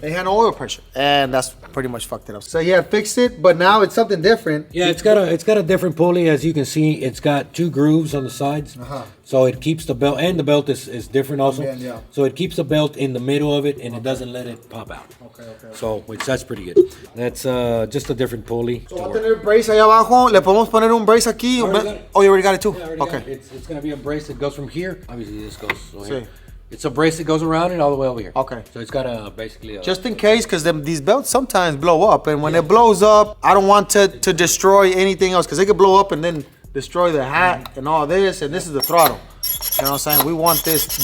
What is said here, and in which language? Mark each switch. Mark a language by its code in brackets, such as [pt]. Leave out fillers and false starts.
[en] It had no oil pressure, and that's pretty much fucked it up. So yeah, fixed it, but now it's something different. Yeah, it's got a different pulley. As you can see, it's got 2 grooves on the sides. So it keeps the belt, and the belt is different also. Yeah. So it keeps the belt in the middle of it, and it doesn't let it pop out. Okay. So, that's pretty good. That's just a different pulley. [es] So va a tener brace ahí abajo. Le podemos poner un brace aquí. [en] Already got it. Oh, you already got it too. Yeah, I already Okay. got it. It's gonna be a brace that goes from here. Obviously, this goes over [es] Sí. [en] here. It's a brace that goes around and all the way over here. Okay. So it's got a basically a, Just in case, because these belts sometimes blow up, and when it blows up, I don't want to destroy anything else, because it could blow up and then destroy the hat and all this, and this is the throttle. You know what I'm saying? We want this.